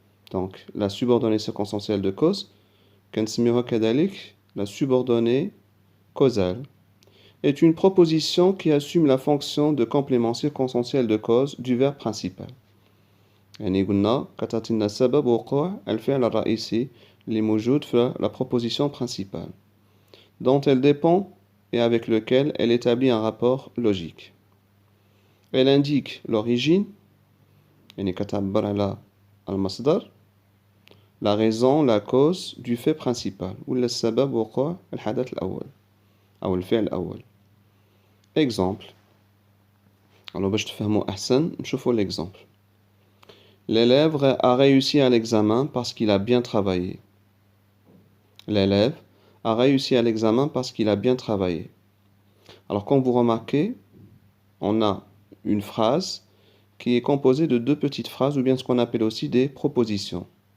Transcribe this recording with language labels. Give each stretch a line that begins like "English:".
French: Donc, la subordonnée circonstancielle de cause, la subordonnée causale, est une proposition qui assume la fonction de complément circonstanciel de cause du verbe principal.
Arabic: يعني قلنا كتعطينا سبب وقوع الفعل الرئيسي اللي موجود في
French: la proposition principale, dont elle dépend et avec lequel elle établit un rapport logique. Elle indique l'origine,
Arabic: يعني كتعبر على المصدر,
French: la raison, la cause du fait principal,
Arabic: ولا السبب وقوع الحدث الأول أو الفعل الأول.
French: Exemple. Alors
Arabic: باش تفهموا أحسن نشوفوا l'exemple.
French: L'élève a réussi à l'examen parce qu'il a bien travaillé. L'élève a réussi à l'examen parce qu'il a bien travaillé. Alors, comme vous remarquez, on a une phrase qui est composée de deux petites phrases ou bien ce qu'on appelle aussi des propositions.